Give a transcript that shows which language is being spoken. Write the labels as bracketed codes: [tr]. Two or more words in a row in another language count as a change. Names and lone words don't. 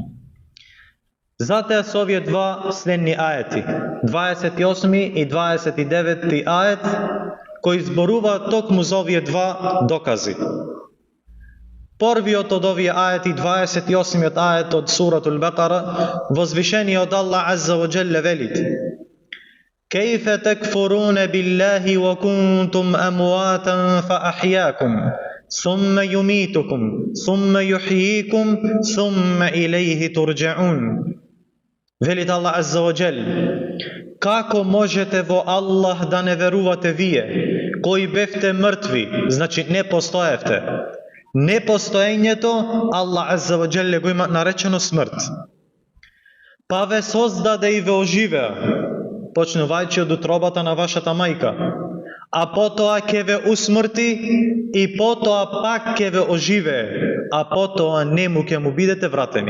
[mk] Затоа со овие два следни ајети, 28 и 29 ајет, кои зборуваат токму за овие два докази. Првиот од овие ајети, 28-иот ајет од суратул Бакара, возвишениот Аллах [ar] عز وجل [mk] велит: [ar] كيف تكفرون بالله وكنتم أمواتا فأحياكم ثم يميتكم ثم يحييكم ثم إليه ترجعون. [mk] Велит Аллах [ar] عز وجل: [mk] како можете во Аллах да не верувате вие, кои бевте мртви, значи не постоевте. Непостоењето Аллах [ar] عز وجل [mk] го има наречено смрт. Па ве создаде и ве оживеа, почнувајќи од утробата на вашата мајка, а потоа ќе ве усмрти и потоа пак ќе ве оживее, а потоа нему ќе му бидете вратени.